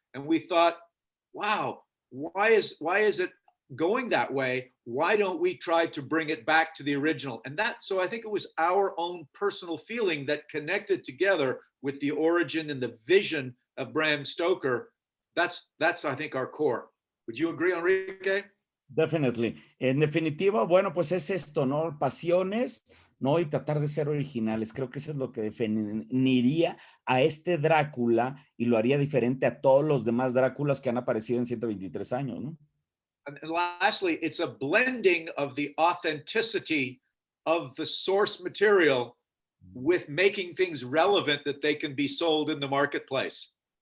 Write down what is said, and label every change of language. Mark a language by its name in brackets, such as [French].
[English] And we thought, wow, why is it going that way? Why don't we try to bring it back to the original? And so I think it was our own personal feeling that connected together with the origin and the vision of Bram Stoker. That's I think our core. Would you agree, Enrique? Definitely. [Spanish] En definitiva, bueno, pues es esto, ¿no? Pasiones, ¿no? Y tratar de ser originales. Creo que eso es lo que definiría a este Drácula y lo haría diferente a todos los demás Dráculas que han aparecido en 123 años, ¿no? [English] And lastly, it's a blending of the authenticity of the source material with making things relevant that they can be sold in the marketplace.